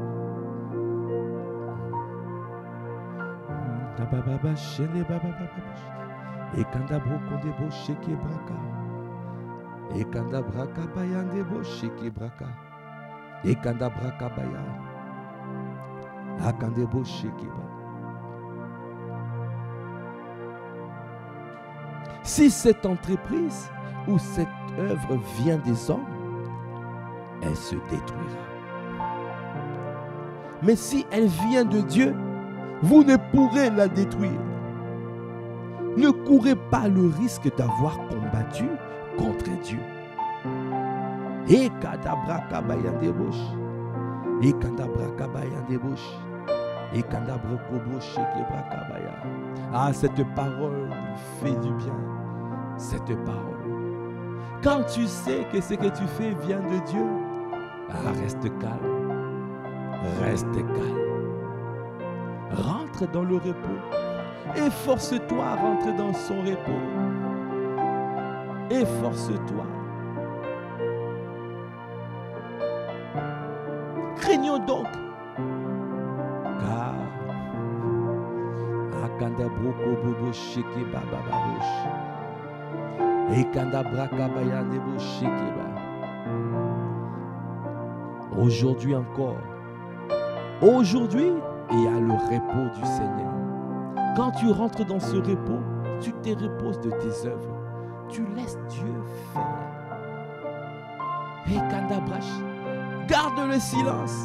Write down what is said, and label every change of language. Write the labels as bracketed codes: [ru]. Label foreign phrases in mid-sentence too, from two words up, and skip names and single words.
[fr] Tabababa, chene bababa. Et kandabro kondebo sheke braka. Et kandabraka bayandebo sheke braka. Et kandabraka baya. Akandebo sheke ba. Si cette entreprise ou cette œuvre vient des hommes, elle se détruira. Mais si elle vient de Dieu, vous ne pourrez la détruire. Ne courez pas le risque d'avoir combattu contre Dieu. Et kadabraka bayandebosh. Et kandabraka bayandebosh. Et kandabroko sheke braka baya. Ah, cette parole fait du bien. Cette parole. Quand tu sais que ce que tu fais vient de Dieu, reste calme. Reste calme. Rentre dans le repos. Efforce-toi à rentrer dans son repos. Efforce-toi. Craignons donc. Car Akanda broko bobo sheke baba babosh. Ekanda braka bayande bo sheke ba. Aujourd'hui encore. Aujourd'hui, il y a le repos du Seigneur. Quand tu rentres dans ce repos, tu te reposes de tes œuvres. Tu laisses Dieu faire. Et Kandabrash, garde le silence.